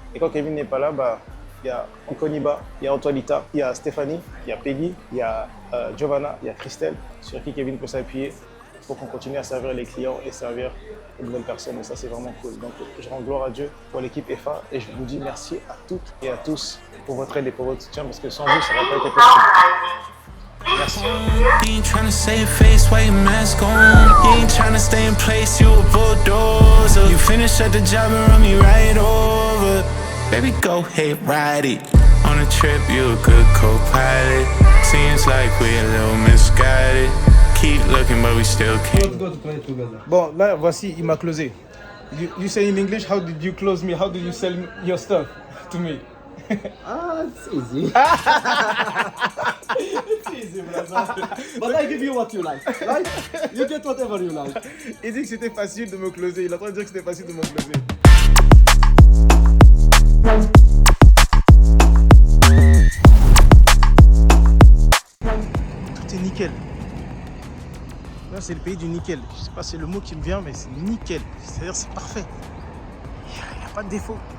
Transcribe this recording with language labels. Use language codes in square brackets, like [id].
[fr] Et quand Kevin n'est pas là, il y a Koniba, il y a Antoinita, il y a Stéphanie, il y a Peggy, il y a Giovanna, il y a Christelle, sur qui Kevin peut s'appuyer pour qu'on continue à servir les clients et servir de nouvelles personnes. Et ça, c'est vraiment cool. Donc, je rends gloire à Dieu pour l'équipe EFA et je vous dis merci à toutes et à tous pour votre aide et pour votre soutien parce que sans vous, ça n'aurait pas été possible. Merci. [en] You ain't tryna save face while your mask on. You ain't tryna stay in place, you a bulldozer. You finish at the job and run me right over. Baby, go ahead, ride it. On a trip, you a good co-pilot. Seems like we're a little misguided. Keep looking, but we still can't. [fr] Bon, là, voici, il m'a closé. [en] You say in English, how did you close me? How did you sell your stuff to me? It's easy. It's easy, brother. But I give you what you like, right? You get whatever you like. [fr] Il dit que c'était facile de me closer. Il est en train de dire que c'était facile de me closer. Tout est nickel. Là, c'est le pays du nickel. Je sais pas, c'est le mot qui me vient, mais c'est nickel. C'est-à-dire, c'est parfait. Il n'y a pas de défaut.